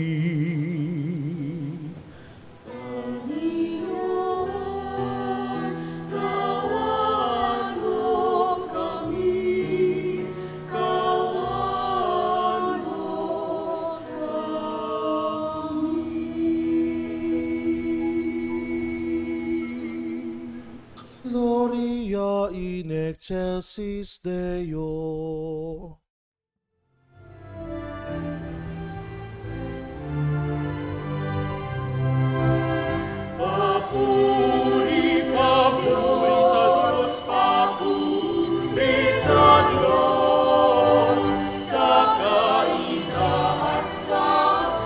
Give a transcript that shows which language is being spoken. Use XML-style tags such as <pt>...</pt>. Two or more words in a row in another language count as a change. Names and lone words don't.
<tl>Panginoon, kaawaan mo kami, kaawaan mo kami.</tl> <la>Gloria in excelsis Deo.</la> <tl>Papuri, papuri sa Diyos, papuri sa Diyos, sa kaitaasan.</tl>